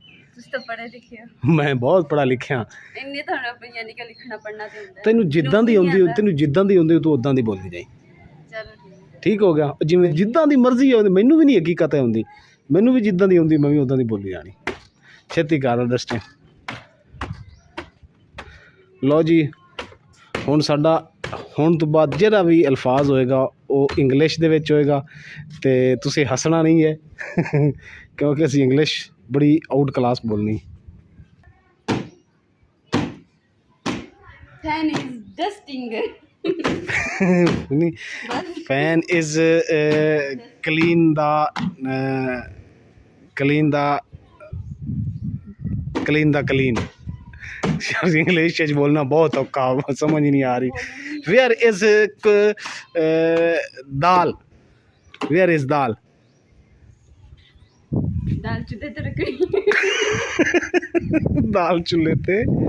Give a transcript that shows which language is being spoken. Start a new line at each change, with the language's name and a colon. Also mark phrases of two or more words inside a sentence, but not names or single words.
Punjabi: ਤੋ ਪੜ੍ਹੇ ਲਿਖੇ ਮੈਂ ਬਹੁਤ ਪੜ੍ਹਾ ਲਿਖਿਆ। ਇੰਨੇ ਥਾਣੇ ਅਪਣੀ ਯਾਨੀ ਕਿ ਲਿਖਣਾ ਪੜ੍ਹਨਾ ਤੇ ਹੁੰਦਾ। ਤੈਨੂੰ ਜਿੱਦਾਂ ਦੀ ਆਉਂਦੀ, ਤੈਨੂੰ ਜਿੱਦਾਂ ਦੀ ਆਉਂਦੀ ਤੂੰ ਉੱਦਾਂ ਦੀ ਬੋਲੀ ਜਾਏ। चलो ਠੀਕ ਹੋ ਗਿਆ। ਜਿਵੇਂ ਜਿੱਦਾਂ ਦੀ ਮਰਜ਼ੀ ਆਉਂਦੀ, ਮੈਨੂੰ ਵੀ ਨਹੀਂ ਹਕੀਕਤ ਆਉਂਦੀ, ਮੈਨੂੰ ਵੀ ਜਿੱਦਾਂ ਦੀ ਆਉਂਦੀ ਮੈਂ ਵੀ ਉੱਦਾਂ ਦੀ ਬੋਲੀ ਜਾਣੀ। ਛੇਤੀ ਕਰ ਡਸਟਿੰਗ। ਲਓ ਜੀ, ਹੁਣ ਸਾਡਾ ਹੁਣ ਤੋਂ ਬਾਅਦ ਜਿਹੜਾ ਵੀ ਅਲਫਾਜ਼ ਹੋਏਗਾ ਉਹ ਇੰਗਲਿਸ਼ ਦੇ ਵਿੱਚ ਹੋਏਗਾ, ਤੇ ਤੁਸੀਂ ਹੱਸਣਾ ਨਹੀਂ ਹੈ ਕਿਉਂਕਿ ਅਸੀਂ ਇੰਗਲਿਸ਼ ਬੜੀ
English: out class
Punjabi: ਬੋਲਣੀ।
English: Fan is dusting. Fan is clean the clean clean।
Punjabi: ਇੰਗਲਿਸ਼ ਚ ਬੋਲਣਾ ਬਹੁਤ ਔਖਾ, ਸਮਝ ਨਹੀਂ ਆ ਰਹੀ।
English: Where is dal, where is dal?
Punjabi: ਦਾਲ ਚੁੱਲ੍ਹੇ ਤੇ ਰੱਖਣੀ। ਦਾਲ ਚੁੱਲ੍ਹੇ ਤੇ।